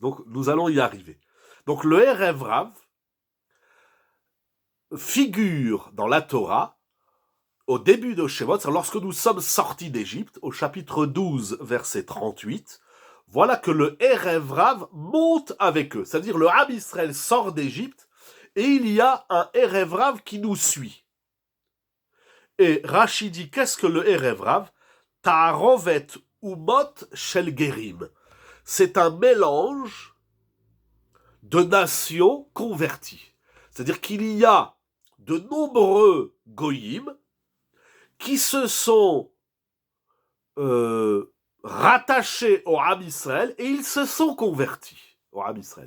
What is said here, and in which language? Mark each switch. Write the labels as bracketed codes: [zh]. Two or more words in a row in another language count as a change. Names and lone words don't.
[fr] Donc, nous allons y arriver. Donc, le [he] ערב רב [fr] figure dans la Torah au début de Shemot, lorsque nous sommes sortis d'Égypte, au chapitre 12, verset 38, voilà que le [he] ערב רב [fr] monte avec eux. C'est-à-dire, le [he] עם ישראל [fr] sort d'Égypte et il y a un [he] ערב רב [fr] qui nous suit. Et Rashi dit, qu'est-ce que le [he] ערב רב? תערובת אומות של גרים. [fr] C'est un mélange de nations converties. C'est-à-dire qu'il y a de nombreux goyim qui se sont rattachés au [he] עם ישראל [fr] et ils se sont convertis au [he] עם ישראל.